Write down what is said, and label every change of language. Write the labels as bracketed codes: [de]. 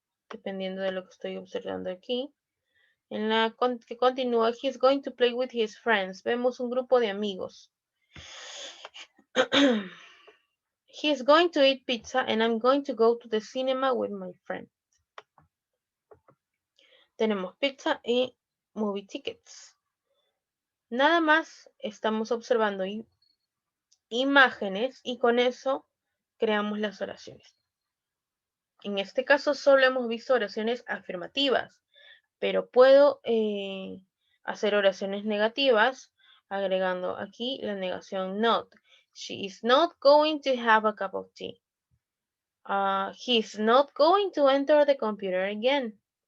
[es] Dependiendo de lo que estoy observando aquí. En la que continúa, [en] he's going to play with his friends. [es] Vemos un grupo de amigos. [en] He's going to eat pizza and I'm going to go to the cinema with my friend. [es] Tenemos pizza y [en] movie tickets. [es] Nada más estamos observando imágenes y con eso creamos las oraciones. En este caso solo hemos visto oraciones afirmativas, pero puedo hacer oraciones negativas agregando aquí la negación not. [en] She is not going to have a cup of tea. He's not going to enter the computer again.